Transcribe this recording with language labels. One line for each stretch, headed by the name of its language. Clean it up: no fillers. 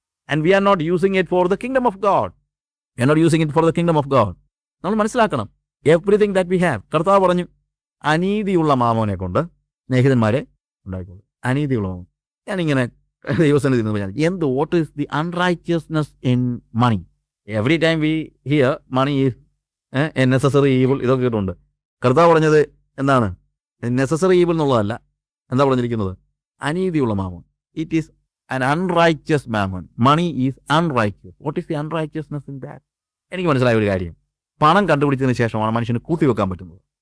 English: And we are not using it for the kingdom of God. We are not using it for the kingdom of God.
Malayalam: നമ്മൾ മനസ്സിലാക്കണം,
English: everything that we have.
Malayalam: കർത്താവ് പറഞ്ഞു, അനീതിയുള്ള മാമോനെ കൊണ്ട് സ്നേഹിതന്മാരെ ഉണ്ടായിക്കോളൂ. അനീതിയുള്ള മാമോൻ. ഞാനിങ്ങനെ ദൈവസന്നിധി നിന്ന് പറഞ്ഞു, എന്ത്
English: What is the unrighteousness in money? Every time we hear money is a necessary evil.
Malayalam: ഇതൊക്കെ കേട്ടുണ്ട്. കർത്താവ് പറഞ്ഞത് എന്താണ്? നെസസറി ഈവിൾ എന്നുള്ളതല്ല. എന്താ പറഞ്ഞിരിക്കുന്നത്? അനീതിയുള്ള Mammon.
English: It is an unrighteous mammon. Money is unrighteous. What is the unrighteousness in that?
Malayalam: എനിക്ക് മനസ്സിലായ ഒരു കാര്യം, പണം കണ്ടുപിടിച്ചതിന് ശേഷമാണ് മനുഷ്യന് കൂട്ടിവെക്കാൻ പറ്റുന്നത്.